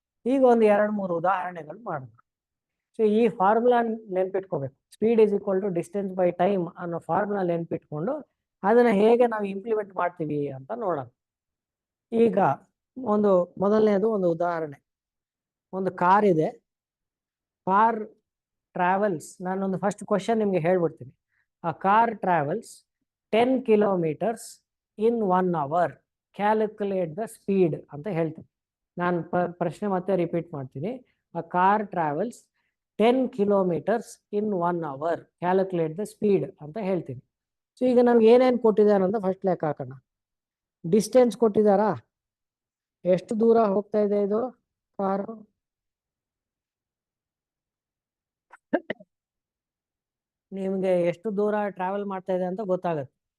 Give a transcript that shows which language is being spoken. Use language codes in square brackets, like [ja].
[kn] ಈಗ ಒಂದು 2-3 ಉದಾಹರಣೆಗಳು ಮಾಡೋಣ. ಸೊ ಈ formula ನೆನ್ಪಿಟ್ಕೋಬೇಕು, [en] speed is equal to distance by time [kn] ಅನ್ನೋ ಫಾರ್ಮುಲಾ ನೆನ್ಪಿಟ್ಕೊಂಡು ಅದನ್ನ ಹೇಗೆ ನಾವು ಇಂಪ್ಲಿಮೆಂಟ್ ಮಾಡ್ತೀವಿ ಅಂತ ನೋಡೋಣ. ಈಗ ಮೊದಲನೇದು ಒಂದು ಉದಾಹರಣೆ. ಒಂದು ಕಾರ್ ಇದೆ, ಕಾರ್ ಟ್ರಾವೆಲ್ಸ್, ನಾನೊಂದು ಫಸ್ಟ್ ಕ್ವಶನ್ ನಿಮಗೆ ಹೇಳ್ಬಿಡ್ತೀನಿ. [en] A car travels 10 kilometers in 1 hour. Calculate the speed [kn] ಅಂತ ಹೇಳ್ತೀನಿ. ನಾನು ಪ್ರಶ್ನೆ ಮತ್ತೆ ರಿಪೀಟ್ ಮಾಡ್ತೀನಿ. [en] A car travels 10 kilometers in 1 hour. Calculate the speed [kn] ಅಂತ ಹೇಳ್ತೀನಿ. ಸೊ ಈಗ ನಮ್ಗೆ ಏನೇನು ಕೊಟ್ಟಿದ್ದಾರೆ ಅಂತ ಫಸ್ಟ್ ಲೆಕ್ಕ ಹಾಕೋಣ. ಡಿಸ್ಟೆನ್ಸ್ ಕೊಟ್ಟಿದ್ದಾರಾ, ಎಷ್ಟು ದೂರ ಹೋಗ್ತಾ ಇದೆ ಇದು ಕಾರು, ನಿಮಗೆ ಎಷ್ಟು ದೂರ ಟ್ರಾವೆಲ್ ಮಾಡ್ತಾ ಇದೆ ಅಂತ ಗೊತ್ತಾಗುತ್ತೆ.